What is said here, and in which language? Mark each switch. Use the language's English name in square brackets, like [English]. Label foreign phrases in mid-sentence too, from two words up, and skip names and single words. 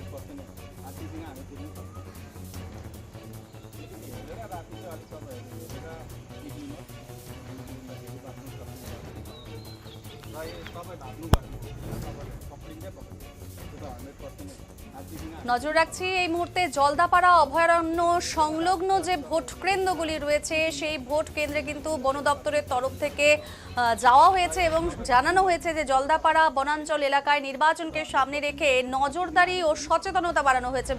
[Nepali] पर्दैन आजदेखि हामी पुग्नु हेरेर राति चाहिँ अलिक तपाईँहरू हेरेर निक्लिनुहोस् निक्लिँदाखेरि बाँच्नु सक्नुहुन्छ र यो तपाईँ भाग्नु भयो तपाईँले पक्रिँदै पक्रिन्छ त्यो त 100% [Bangla] নজর রাখছি এই মুহূর্তে জলদাপাড়া অভয়ারণ্য সংলগ্ন যে ভোট কেন্দ্রগুলি রয়েছে সেই ভোট কেন্দ্রে কিন্তু বন দপ্তরের তরফ থেকে যাওয়া হয়েছে এবং জানানো হয়েছে যে জলদাপাড়া বনাঞ্চল এলাকায় নির্বাচনকে সামনে রেখে নজরদারি ও সচেতনতা বাড়ানো হয়েছে।